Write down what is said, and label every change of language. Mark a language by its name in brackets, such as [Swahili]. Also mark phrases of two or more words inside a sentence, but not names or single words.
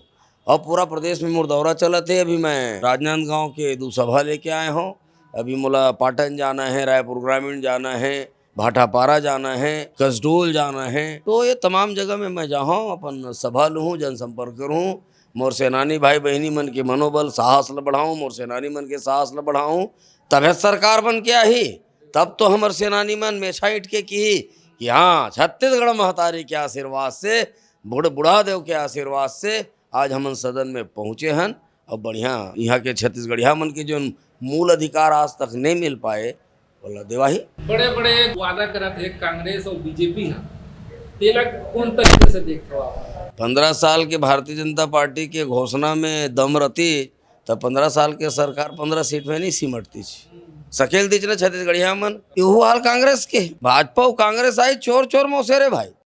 [Chhattisgarhi] और पूरा प्रदेश में मोर दौरा चलत है। अभी मैं राजनांदगांव के 2 सभा लेके आए हूँ। अभी मोला पाटन जाना है, रायपुर ग्रामीण जाना है, भाटापारा जाना है, कसडोल जाना है। तो ये तमाम जगह में मैं जाऊँ अपन सभा लूँ, जनसंपर्क करूँ, मोर सेनानी भाई बहनी मन के मनोबल साहस ल बढ़ाऊँ, मोर सेनानी मन के साहस ल बढ़ाऊँ, तब सरकार बन के आई। तब तो हमर सेनानी मन मेछा इट के की कि हाँ छत्तीसगढ़ महतारी के आशीर्वाद से, बुढ़ा देव के आशीर्वाद से आज हम सदन में पहुँचे हैं और बढ़िया यहाँ के छत्तीसगढ़िया मन के जो मूल अधिकार आज तक नहीं मिल पाए बोला देवाही। बड़े बड़े वादा करत है कांग्रेस और बीजेपी तेला कौन तरीके से देखते हो आप? 15 साल के भारतीय जनता पार्टी के घोषणा में दम रहती तो 15 साल के सरकार 15 सीट में नहीं सिमटती सकेल दीच न छत्तीसगढ़िया मन। यू हाल कांग्रेस के, भाजपा और कांग्रेस आई चोर चोर मौसेरे भाई।